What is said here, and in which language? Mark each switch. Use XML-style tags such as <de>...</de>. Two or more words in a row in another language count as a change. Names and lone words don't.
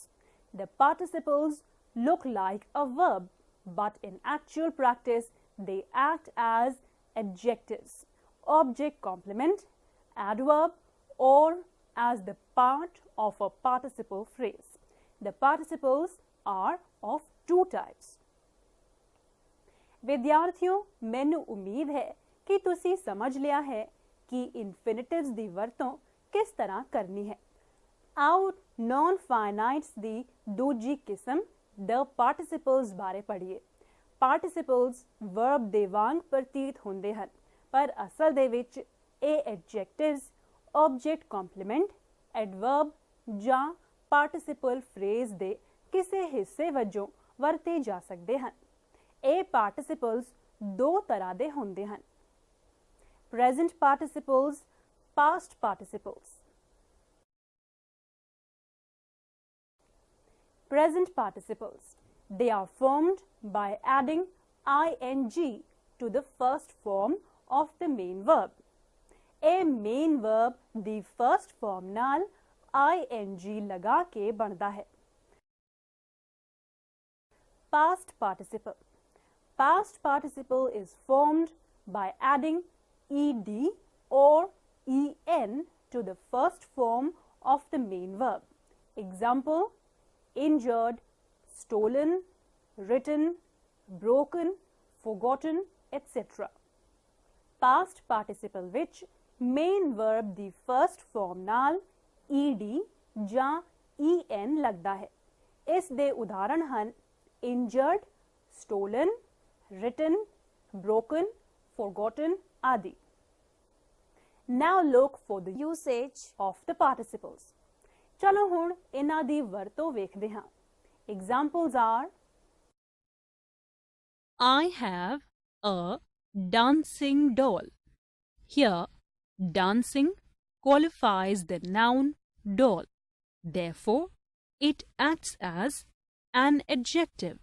<en>The participles look like a verb, but in actual practice they act as adjectives, object complement, adverb, or as the part of a participle phrase. The participles are of two types.</en> <pa>ਵਿਦਿਆਰਥੀਓ, ਮੈਨੂੰ ਉਮੀਦ ਹੈ ਕਿ ਤੁਸੀਂ ਸਮਝ ਲਿਆ ਹੈ ਕਿ ਇਨਫਿਨਿਟਿਵਸ ਦੀ ਵਰਤੋਂ ਕਿਸ ਤਰ੍ਹਾਂ ਕਰਨੀ ਹੈ। ਆਓ</pa> <en>non finites</en> <pa>ਦੀ ਦੂਜੀ ਕਿਸਮ</pa> <en>the participles</en> <pa>ਬਾਰੇ ਪੜ੍ਹੀਏ।</pa> <en>participles verb</en> <pa>ਦੇ ਵਾਂਗ ਪ੍ਰਤੀਤ ਹੁੰਦੇ ਹਨ, ਪਰ ਅਸਲ ਦੇ ਵਿੱਚ ਇਹ</pa> <en>adjectives, object complement, adverb</en> <pa>ਜਾਂ</pa> <en>participle phrase</en> <pa>ਦੇ ਕਿਸੇ ਹਿੱਸੇ ਵਜੋਂ ਵਰਤੇ ਜਾ ਸਕਦੇ ਹਨ। ਇਹ ਪਾਰਟਿਸਿਪਲਸ ਦੋ ਤਰ੍ਹਾਂ ਦੇ ਹੁੰਦੇ ਹਨ:</pa> <en>present participles, past participles. Present participles, they are formed by adding ing to the first form of the main verb.</en> <pa>ਇਹ</pa> <en>main verb</en> <pa>ਦੀ</pa> <en>first form</en> <pa>ਨਾਲ ing ਲਗਾ ਕੇ ਬਣਦਾ ਹੈ।</pa> <en>Past participle. Past participle is formed by adding ed or en to the first form of the main verb. Example, injured, stolen, written, broken, forgotten, etc. Past participle</en> <pa>ਵਿੱਚ</pa> <en>main verb</en> <pa>ਦੀ</pa> <en>first form</en> <pa>ਨਾਲ ed ਜਾਂ en ਲੱਗਦਾ ਹੈ। ਇਸ ਦੇ ਉਦਾਹਰਣ ਹਨ</pa> <en>injured, stolen, written, broken, forgotten</en> <pa>ਆਦਿ।</pa> <en>Now look for the usage of the participles.</en> <pa>ਚਲੋ ਹੁਣ ਇਹਨਾਂ ਦੀ ਵਰਤੋਂ ਵੇਖਦੇ ਹਾਂ।</pa> <en>Examples are I have a dancing doll. Here, dancing qualifies the noun doll. Therefore, it acts as an adjective.</en>